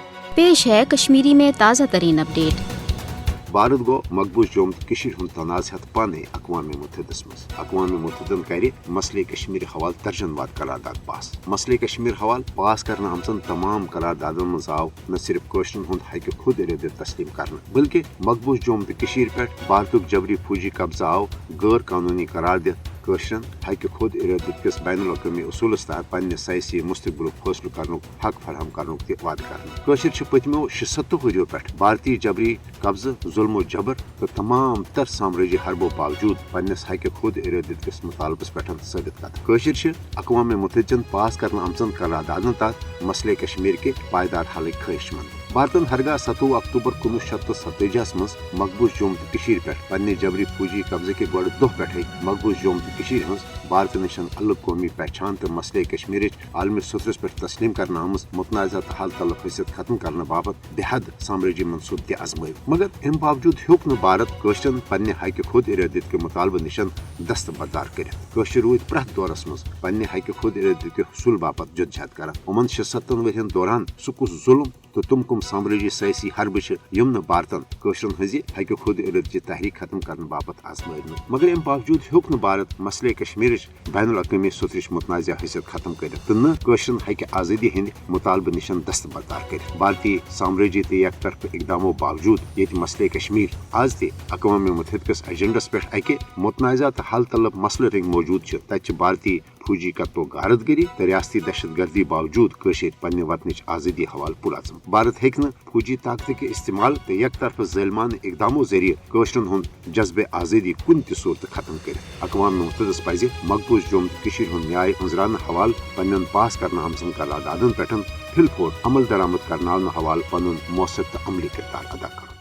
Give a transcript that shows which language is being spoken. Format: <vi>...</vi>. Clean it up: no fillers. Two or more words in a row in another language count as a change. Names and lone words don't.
<ur>پیش ہے کشمیری میں تازہ ترین اپڈیٹ۔</ur> <ks>بھارت گو مقبوض جوم تو ہند تنازعات پانے اقوام متحدہ مز اقوام متحدہ کر مسئلہ کشمیر حوالہ درجن واد قرارداد پاس۔ مسئلہ کشمیر حوالہ پاس کرنے آمژن تمام قراردادن مز آو نہ صرف کوشرن ہند حق خود ارادت تسلیم کرنے بلکہ مقبوض جوم تو پہ بھارتک جبری فوجی قبضہ آو غیر قانونی قرار دت کوشرن حق خود ارادت کس بین الاقوامی اصولس تحت پنہ سیاسی مستقبل فیصلہ کرنک حق فراہم کرنک تہ وعدہ کرنے۔ کوشر پتمو 76 ؤریو پہ بھارتی جبری قبضہ ظلم و جبر تو تمام تر سامراجی حربوں باوجود پنس حق خود ارادت کس مطالبس پہ ثابت کرتے۔ کوشر اقوام متحدہ پاس کرنے آمژن قراردادن تحت مسئلہ کشمیر کے پائیدار حلک خواہش مند۔ بھارتن ہرگاہ 27 اکتوبر 1947 مز مقبوض جوم تو پہ پنہ جبری فوجی قبضہ کے گۄڈٕ دۄہ پٮ۪ٹھے مقبوض جوم تو ہز بھارت نشن الگ قومی پہچان تو مسئلہ کشمیر عالمی سترس پہ تسلیم کرنے آمز متنازع تو حل طلب حیثیت ختم کرنے باپت بے حد سامراجی منصوبہ تہ آزمائو، مگر ام باوجود ہیوک نہ بھارت کوشرن پنہ حق خود ارادت کے مطالبہ نشن دست بردار کرت۔ کوشر روٗدۍ پرٛٮ۪تھ دورس مز پنہ حق خود ارادت کے حصول باپت جدوجہد کران۔ یِمن 76 ؤرین دوران سہ کُس ظلم تو تم کم سامراجی سیاسی حربہ یم بھارتن کوشرن ہز حق خود ارادت تحریک ختم کرنے باپت آزمائن، مگر ام باوجود ہیوک نہ بھارت مسئلہ کشمیر بین الاقوامی سترچ متنازع حیثیت ختم کرت تو نہ کوشرن حق آزادی ہند مطالبہ نشن دست بردار کرت۔ بھارتی سامراجی تو یک طرف اقداموں باوجود یہ مسئلہ کشمیر آز تہ اقوام متحدہ کس ایجنڈس پہ اکہ متنازع تو حل طلب مسئلہ رنگ موجود تتہ بھارتی فوجی قتل و غارت گری تو ریاستی دہشت گردی باوجود کشیر پنہ وطنچ آزادی حوالہ پُرعزم۔ بھارت ہیکہ فوجی طاقت کے استعمال تو یک طرف ظالمانہ اقداموں ذریعہ کوشرن ہند جذبہ آزادی کن تہ صورت ختم کرت۔ اقوام متحدہ پزِ مقبوض جوم تو نیائے انزرانہ حوالہ پنن پاس کرنے آمژن قراردادن پہ پھل پھور عمل درآمد کرناونہ حوالہ پنن مؤثر تو عملی کردار ادا کرن۔</ks>